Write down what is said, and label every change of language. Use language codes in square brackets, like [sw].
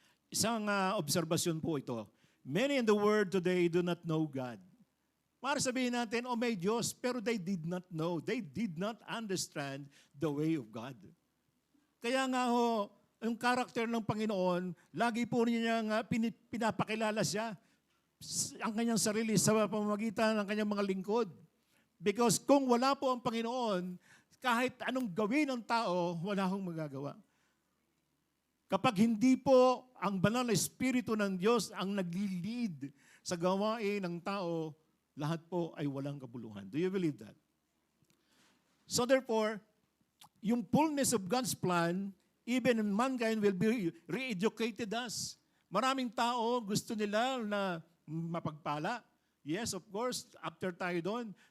[tl] Isang obserbasyon po ito. [en] Many in the world today do not know God. [tl] Para sabihin natin, oh may Diyos, pero [en] they did not know. They did not understand the way of God. [tl] Kaya nga ho, yung karakter ng Panginoon, lagi po niya pinapakilala siya, ang kanyang sarili sa pamamagitan ng kanyang mga lingkod. Because kung wala po ang Panginoon, kahit anong gawin ng tao, wala akong magagawa. Kapag hindi po ang banal na Espiritu ng Diyos ang nag-lead sa gawain ng tao, lahat po ay walang kabuluhan. [en] Do you believe that? So therefore, yung fullness of God's plan, even in mankind will be re-educated us. [tl] Maraming tao gusto nila na mapagpala. [en] Yes, of course, after [tl] tayo doon.